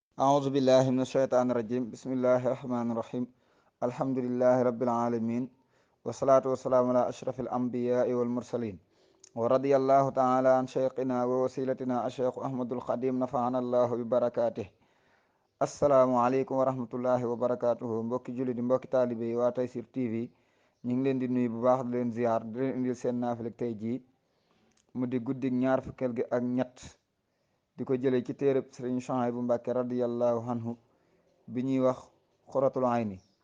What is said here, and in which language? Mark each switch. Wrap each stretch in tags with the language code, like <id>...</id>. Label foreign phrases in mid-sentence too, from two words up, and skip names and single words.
<ar>أعوذ بالله من الشيطان الرجيم بسم الله الرحمن الرحيم الحمد لله رب العالمين والصلاة والسلام على أشرف الأنبياء والمرسلين ورضي الله تعالى عن شيخنا ووسيلتنا الشيخ أحمد الخديم نفعنا الله ببركاته السلام عليكم ورحمة الله وبركاته</ar> <wo>mbokki julli di mbokki taalibe yi waa Tayssir TV ñu ngi leen di nuyu bu baax di leen ziar di leen indil seen naafileg tey jii mu di guddig ñaar fukkeel gi ak ñett di ko jëlee ci téereb sëriñ Suhaybu Mbàkke</wo> <ar>رضي الله عنه</ar> <wo>bi ñuy wax xoratul ayni</wo>